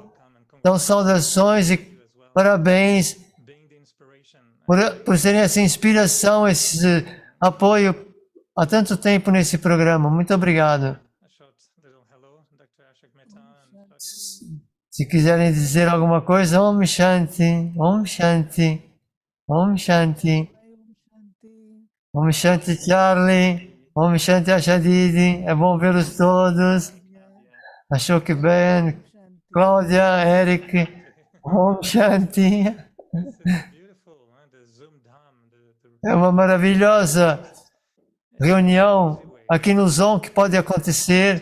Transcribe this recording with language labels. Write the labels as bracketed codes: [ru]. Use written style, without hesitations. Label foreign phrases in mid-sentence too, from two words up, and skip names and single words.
[pt] Então, saudações e parabéns por serem essa inspiração, esse apoio há tanto tempo nesse programa. Muito obrigado. Se quiserem dizer alguma coisa, [sa] ॐ शान्ति, ॐ शान्ति. ॐ शान्ति। ॐ शान्ति Charlie. ॐ शान्ति Ashadidi. [pt] É bom vê-los todos. Ashok Ben, Cláudia, Eric. [sa] ॐ शान्ति. [pt] É uma maravilhosa reunião aqui no Zoom que pode acontecer.